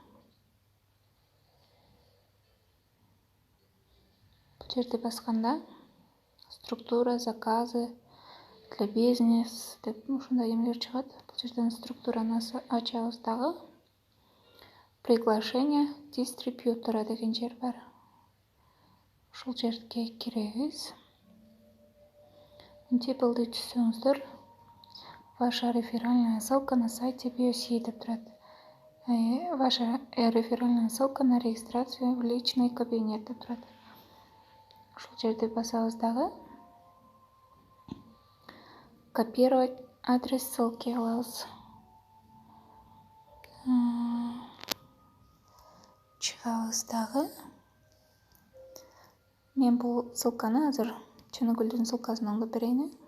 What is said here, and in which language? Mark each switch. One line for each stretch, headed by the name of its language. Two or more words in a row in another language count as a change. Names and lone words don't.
Kyrgyz: Бул жерди басканда структура,
Russian: заказы для бизнес
Kyrgyz: деп ушундай эмелер чыгат. Бул жерден структураны ачабыз дагы.
Russian: Приглашение дистрибьютора
Kyrgyz: деген жер бар. Ушул жерге киребиз. Мынтип ылдый түзсөңүздөр,
Russian: ваша реферальная ссылка на сайте BioC
Kyrgyz: деп турат.
Russian: Ваша реферальная ссылка на регистрацию в личный кабинет
Kyrgyz: деп турат. Ушул жерди басабыз дагы.
Russian: Копировать адрес ссылки
Kyrgyz: алабыз. Чыгабыз дагы. Мен бул ссылканы азыр Чөнөгүлдүн ссылкасын оңдоп берейин.